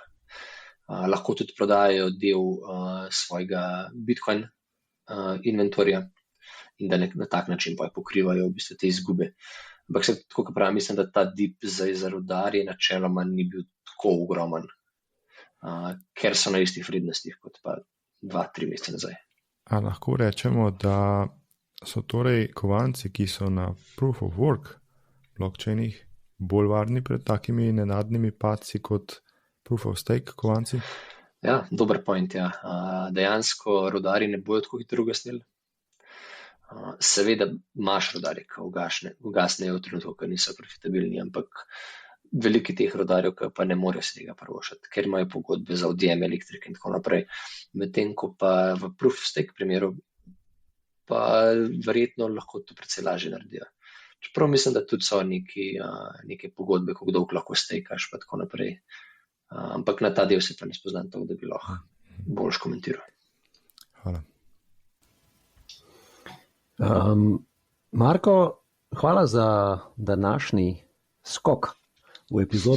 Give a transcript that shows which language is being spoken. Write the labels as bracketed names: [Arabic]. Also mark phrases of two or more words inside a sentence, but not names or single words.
[Slovenian] Lahko tudi prodajajo del svojega Bitcoin inventorja in da na tak način pa pokrivajo v bistvu te izgube. Ampak se, tako kot pravim, mislim, da ta dip za rudarje načeloma ni bil tako ogromen, ker so na istih vrednostih kot pa 2-3 mesece nazaj. A lahko rečemo, da so torej kovanci, ki so na [English] proof of work [Slovenian] blockchainih, bolj varni pred takimi nenadnimi padci kot [English] proof of stake [Slovenian] kovanci? Ja, dober point, ja. Dejansko rudarji ne bojo tako hitro ugasnili. Seveda imaš rudarje, ki ugasnejo v trenutku, ko niso profitabilni, ampak veliki teh rudarjev, ki pa ne morejo se tega prvošati, ker imajo pogodbe za odjem elektrike in tako naprej. Medtem ko pa v [English] proof of stake [Slovenian] primeru pa verjetno lahko to precej lažje naredijo. Čeprav mislim, da tudi so neke pogodbe, kako dolgo lahko stekaš pa tako naprej. Ampak na ta del se pa ne spoznam tako, da bi lahko boljš komentiral. Hvala. Marko, hvala za današnji skok v epizodo.